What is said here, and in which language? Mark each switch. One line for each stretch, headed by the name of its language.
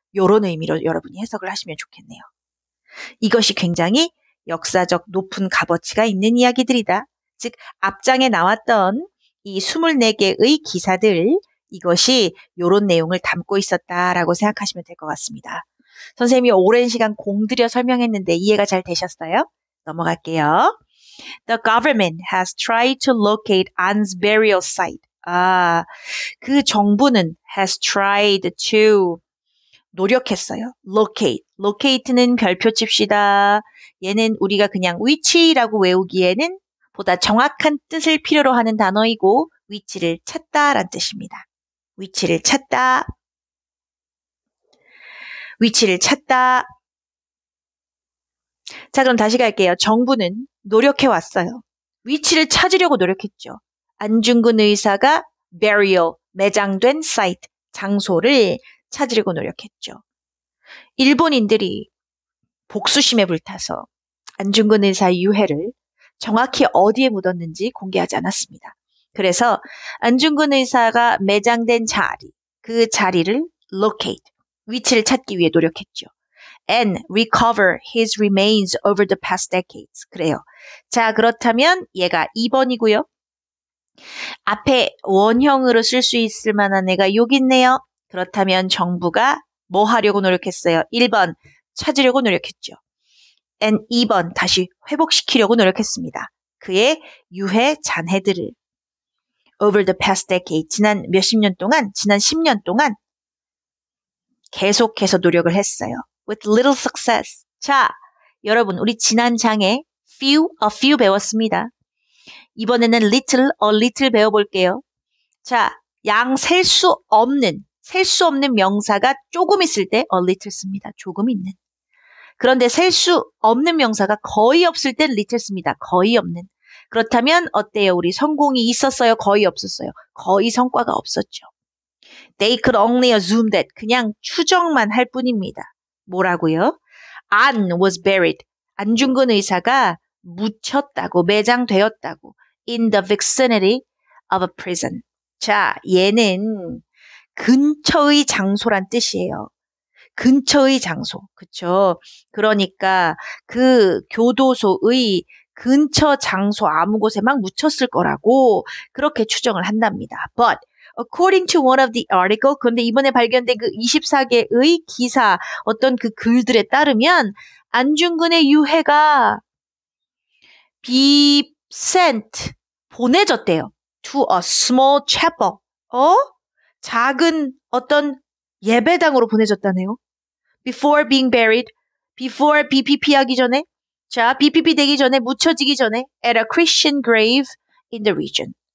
Korean: 이런 의미로 여러분이 해석을 하시면 좋겠네요. 이것이 굉장히 역사적 높은 값어치가 있는 이야기들이다. 즉 앞장에 나왔던 이 24개의 기사들, 이것이 이런 내용을 담고 있었다라고 생각하시면 될 것 같습니다. 선생님이 오랜 시간 공들여 설명했는데 이해가 잘 되셨어요? 넘어갈게요.
English: The government has tried to locate An's burial site.
Korean: 그 정부는
English: has tried to
Korean: 노력했어요. locate는 별표 칩시다. 얘는 우리가 그냥 위치라고 외우기에는 보다 정확한 뜻을 필요로 하는 단어이고 위치를 찾다란 뜻입니다. 위치를 찾다. 위치를 찾다. 자, 그럼 다시 갈게요. 정부는 노력해왔어요. 위치를 찾으려고 노력했죠. 안중근 의사가 burial, 매장된 site, 장소를 찾으려고 노력했죠. 일본인들이 복수심에 불타서 안중근 의사의 유해를 정확히 어디에 묻었는지 공개하지 않았습니다. 그래서 안중근 의사가 매장된 자리, 그 자리를 locate, 위치를 찾기 위해 노력했죠.
English: And recover his remains over the past decades.
Korean: 그래요. 자, 그렇다면 얘가 2번이고요. 앞에 원형으로 쓸 수 있을 만한 애가 여기 있네요. 그렇다면 정부가 뭐 하려고 노력했어요? 1번, 찾으려고 노력했죠. and 2번, 다시 회복시키려고 노력했습니다. 그의 유해 잔해들을
English: over the past decade,
Korean: 지난 몇십 년 동안, 지난 10년 동안 계속해서 노력을 했어요.
English: with little success.
Korean: 자, 여러분, 우리 지난 장에 a few 배웠습니다. 이번에는 little, a little 배워볼게요. 자, 셀 수 없는 명사가 조금 있을 때 a little 씁니다. 조금 있는. 그런데 셀 수 없는 명사가 거의 없을 땐 little 씁니다. 거의 없는. 그렇다면 어때요? 우리 성공이 있었어요? 거의 없었어요? 거의 성과가 없었죠.
English: They could only assume that.
Korean: 그냥 추정만 할 뿐입니다. 뭐라고요?
English: Ann was buried.
Korean: 안중근 의사가 묻혔다고, 매장되었다고.
English: In the vicinity of a prison.
Korean: 자, 얘는 근처의 장소란 뜻이에요. 근처의 장소. 그쵸? 그러니까 그 교도소의 근처 장소 아무 곳에 막 묻혔을 거라고 그렇게 추정을 한답니다.
English: But according to one of the article,
Korean: 그런데 이번에 발견된 그 24개의 기사 어떤 그 글들에 따르면 안중근의 유해가
English: be sent,
Korean: 보내졌대요.
English: To a small chapel.
Korean: 작은 어떤 예배당으로 보내졌다네요.
English: Before being buried, before BPP
Korean: 하기 전에, 자, BPP 되기 전에, 묻혀지기 전에,
English: at a Christian grave in the region.